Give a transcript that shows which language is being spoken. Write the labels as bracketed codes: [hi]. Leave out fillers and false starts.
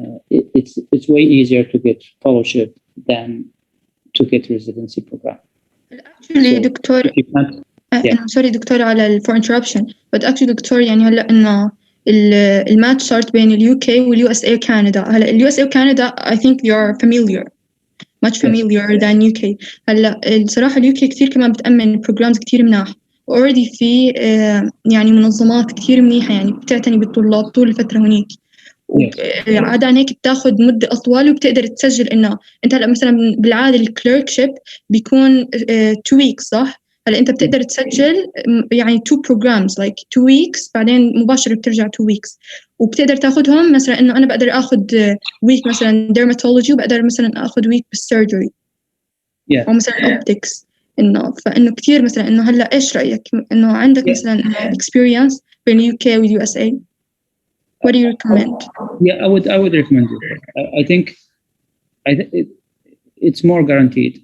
[en] It's way easier to get fellowship than to get residency program. [ar] Actually, دكتور sorry دكتور على [en] for interruption, but actually [ar] دكتور يعني هلا إنه الماتش صارت بين اليو كي واليو اس اي وكندا. هلا اليو اس اي وكندا [en] I think they are much familiar than UK. [ar] هلا الصراحة اليو كي كثير كمان بتأمن programs كثير مناح، already في يعني منظمات كثير منيحة يعني بتعتني بالطلاب طول الفترة هنيك. عادة هيك بتاخد مدة أطول وبتقدر تسجل إنه أنت هلا مثلا بالعادة الكليركشيب بيكون 2 weeks صح؟ هلا أنت بتقدر تسجل يعني [en] 2 programs like 2 weeks [ar] بعدين مباشرة بترجع 2 weeks، وبتقدر تاخدهم مثلا إنه أنا بقدر أخد week مثلا dermatology وبقدر مثلا أخد week بالsurgery أو مثلا optics. إنه فإنه كتير مثلا إنه هلا إيش رأيك إنه عندك مثلا experience بين UK و USA؟ [en] What do you recommend? Yeah, I would recommend it. I think it's more guaranteed.